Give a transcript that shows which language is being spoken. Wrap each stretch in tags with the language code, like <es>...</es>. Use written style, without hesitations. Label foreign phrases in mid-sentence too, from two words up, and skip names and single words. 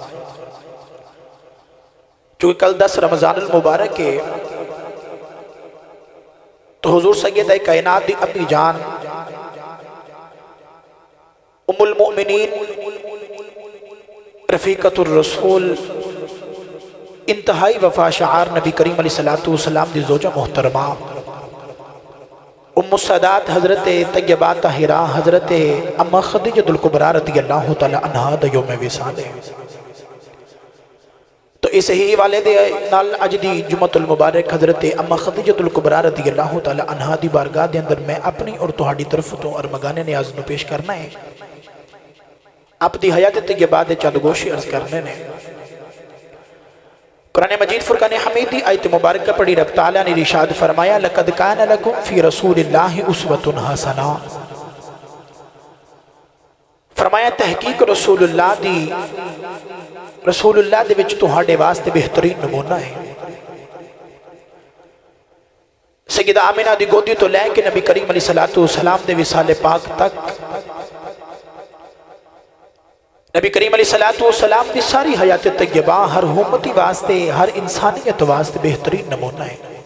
<pa>چونکہ کل 10 رمضان المبارک ہے تو حضور سیدہ کائنات دی اپنی جان ام المؤمنین رفیقۃ الرسول انتہائی وفا شعار نبی کریم علیہ السلام دی زوجہ محترمہ ام السادات حضرت طیبہ طاہرہ حضرت اما خدیجہ الکبریٰ رضی اللہ تعالی عنہا دا یوم وصال ہے۔ تو اس ہی والے دے نال اج دی جمعۃ المبارک حضرت اما خدیجہ الکبریٰ رضی اللہ تعالی عنہا دی بارگاہ دے اندر میں اپنی اور تہاڈی طرف تو ارمغان نیاز نو پیش کرنا ہے، آپ دی حیات طیبہ دے چند گوشی عرض کرنے نے۔ قرآن مجید فرقان حمیدی آیت مبارکہ پڑھی رب تعالیٰ نے ارشاد فرمایا</pa> <ar>لَقَدْ كَانَ لَكُمْ فِي رَسُولِ اللَّهِ أُسْوَةٌ حَسَنَةٌ،</ar> <pa>فرمایا تحقیق رسول اللہ دے وچ تہاڈے واسطے بہترین نمونہ ہے۔ سیدہ آمنہ دی گودی تو لے کے نبی کریم علیہ السلام دے وصال پاک تک نبی کریم علیہ السلام دی ساری حیات طیبہ ہر امتی واسطے ہر انسانیت واسطے بہترین نمونہ ہے۔</pa>